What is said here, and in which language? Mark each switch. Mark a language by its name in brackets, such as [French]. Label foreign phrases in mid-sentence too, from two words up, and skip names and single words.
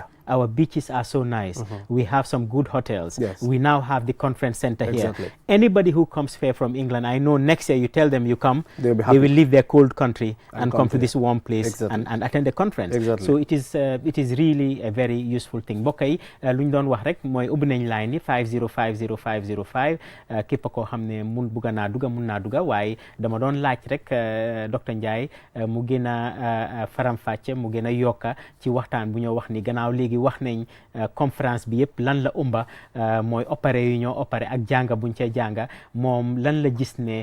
[English] Our beaches are so nice. We have some good hotels. We now have the conference center here. Anybody who comes here from England, I know next year you tell them you come, they will leave their cold country and come to this warm place and attend a conference. So it is really a very useful thing. [Wolof] Mbokk yi lu ñu doon wax rek mooy ubbi nañ line yi 5050505 képp koo xam ne mun bugga naa duga mun naa duga waaye dama doon laaj rek docteur Ndiaye mu gën a faram-fàcce mu gën a yokka ci waxtaan bu ñoo wax ni gannaaw léegi wax nañ conférence bi yëpp lan la umba mooy opéré yu ñoo opéré ak jànga buñ cee jànga moom lan la gis ne